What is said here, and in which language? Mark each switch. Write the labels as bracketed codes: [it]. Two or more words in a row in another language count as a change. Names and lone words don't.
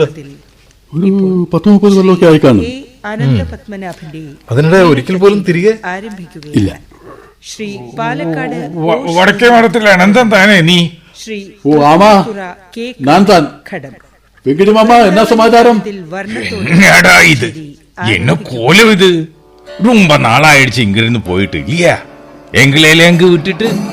[ml] ഒരു 10-30 കൊല്ലമൊക്കെ ആയി കാണും. അതിനിടെ ഒരിക്കൽ പോലും തിരികെ ഇല്ല. ശ്രീ പാലക്കാട് വടക്കേ മഠത്തിൽ അനന്തൻ താനേ നീ? ഓ ആമാ, ഞാൻ താൻ. വെങ്കിടി മാമ, എന്നാ സമാചാരം? [ta] என்னடா இது, என்ன கோலம் இது? ரொம்ப நாளாயிடுச்சு இங்க இருந்து போயிட்டு இல்லையா? எங்களையில எங்க விட்டுட்டு